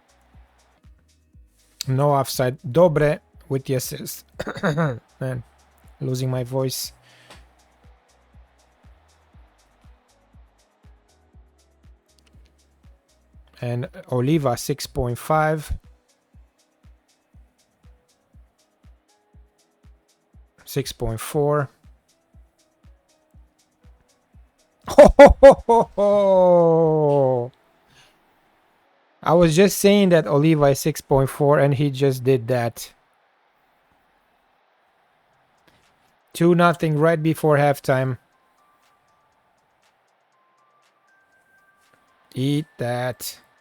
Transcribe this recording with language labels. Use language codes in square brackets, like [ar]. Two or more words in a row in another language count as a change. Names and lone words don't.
[en] No offside. Dobre with the assist. Man, losing my voice. And Oliva 6.5. 6.4. Ho, ho, ho, ho, ho. I was just saying that Oliva is 6.4 and he just did that. 2-0 right before halftime. Eat that.